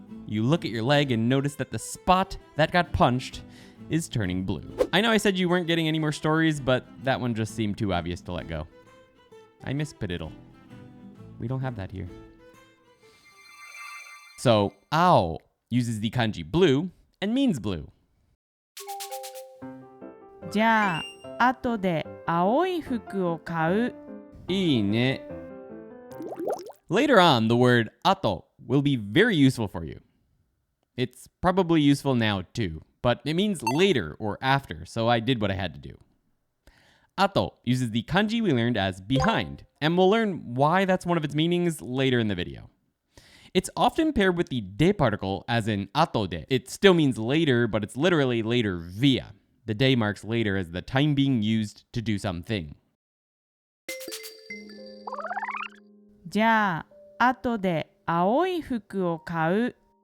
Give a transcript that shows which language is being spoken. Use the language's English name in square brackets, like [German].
[English] You look at your leg and notice that the spot that got punched is turning blue. I know I said you weren't getting any more stories, but that one just seemed too obvious to let go. I miss Padiddle. We don't have that here. So, ao uses the kanji blue and means blue. [Japanese] じゃあ、後で青い服を買う。いいね. [English] Later on, the word ato will be very useful for you. It's probably useful now too, but it means later or after, so I did what I had to do. Ato uses the kanji we learned as behind, and we'll learn why that's one of its meanings later in the video. It's often paired with the de particle, as in ato de. It still means later, but it's literally later via. The de marks later as the time being used to do something. [Japanese] じゃあ、後で青い服を買う。